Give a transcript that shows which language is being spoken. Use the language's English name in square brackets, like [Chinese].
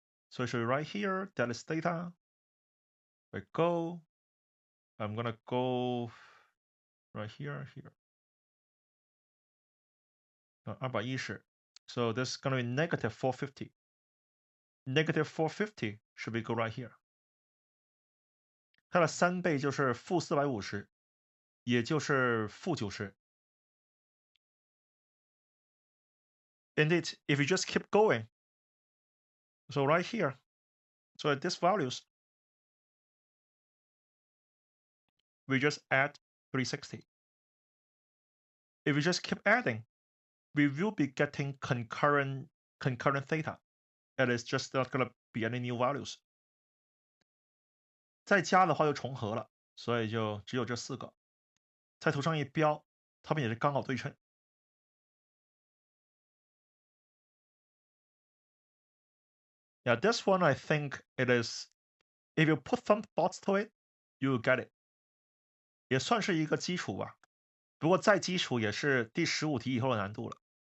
[English] So it should be right here, that is theta. I go, I'm gonna go right here. 210. So this is gonna be negative 450. Negative 450 should be go right here. [Chinese] 它的3倍就是负450，也就是负90。 [English] Indeed, if you just keep going, so right here, so at these values, we just add 360. If we just keep adding, we will be getting concurrent theta. It is just not gonna be any new values. [Chinese] 再加的话就重合了，所以就只有这4个。在图上一标，它们也是刚好对称。 [English] Yeah, this one I think it is. If you put some thoughts to it, you will get it. [Chinese] 也算是一个基础吧，不过再基础也是第15题以后的难度了。